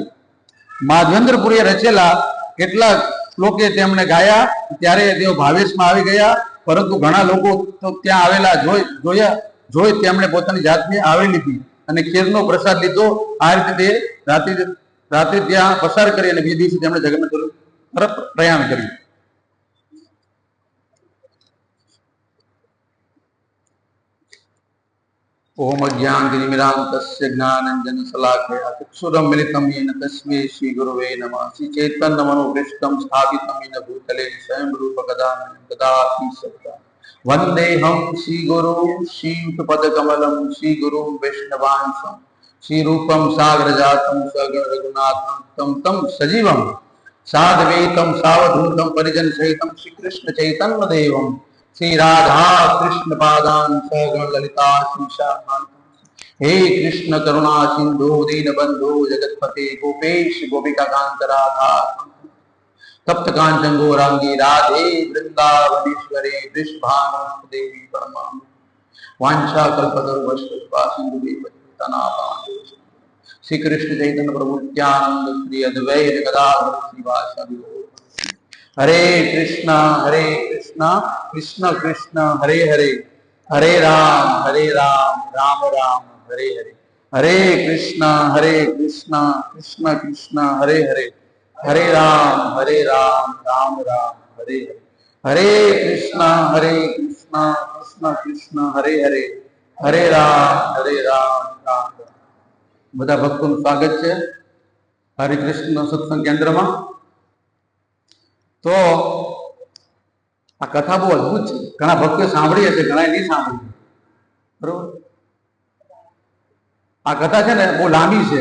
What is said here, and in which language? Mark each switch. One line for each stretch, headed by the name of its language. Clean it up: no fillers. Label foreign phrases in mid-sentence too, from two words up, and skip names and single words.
Gujarati: માધવેન્દ્રપુરીએ રચેલા કેટલાક શ્લોકે તેમણે ગાયા ત્યારે તેઓ ભાવેશમાં આવી ગયા, પરંતુ ઘણા લોકો તો ત્યાં આવેલા જોઈ તેમણે પોતાની જાતને આવરી લીધી અને ખીરનો પ્રસાદ લીધો. આ રીતે તે રાત્રિ ત્યાં પસાર કરી અને બીજે દિવસે તેમણે જગન્નાથ તરફ પ્રયાણ કર્યું.
Sanskrit: ओम अज्ञानतिमिरान्धस्य ज्ञानाञ्जनशलाकया चक्षुरुन्मिलितं येन तस्मै श्रीगुरवे नमः. श्री चैतन्य मनोभीष्टं स्थापितं येन भूतले स्वयं रूपकदा ददाति सत्ता. वन्देऽहं श्रीगुरुं श्रीयुतपदकमलं श्रीगुरुं वैष्णवांशं श्रीरूपं साग्रजातं सगण रघुनाथं तं सजीवं साद्वैतं सावधूतं परिजनसहितं श्रीकृष्ण चैतन्यदेवं श्री राधा कृष्ण पादान सगण ललिता श्रीशाखान. हे कृष्ण करुणा सिंधु दीन बंधु जगतपते गोपेश गोपिका कांत राधा तप्त कांचन गौरांगी राधे वृंदावनेश्वरी वृषभानुदेवी परमा वांछा कल्पतरुभ्यश्च कृपा सिंधु श्री कृष्ण चैतन्य प्रभु नित्यानंद श्री अद्वैत गदाधर श्रीवासादि. हरे कृष्ण कृष्ण कृष्ण हरे हरे, हरे राम राम राम हरे हरे. हरे कृष्ण कृष्ण कृष्ण हरे हरे, हरे राम राम राम हरे हरे. हरे कृष्ण कृष्ण कृष्ण हरे हरे, हरे राम राम राम.
Gujarati: બધા ભક્તોનું સ્વાગત છે હરિકૃષ્ણ સત્સંગ કેન્દ્રમાં. તો આ કથા બહુ અદભુત છે. ઘણા ભક્તો સાંભળી હશે, ઘણા નહીં સાંભળી. બરોબર, આ કથા છે ને બહુ લાંબી છે.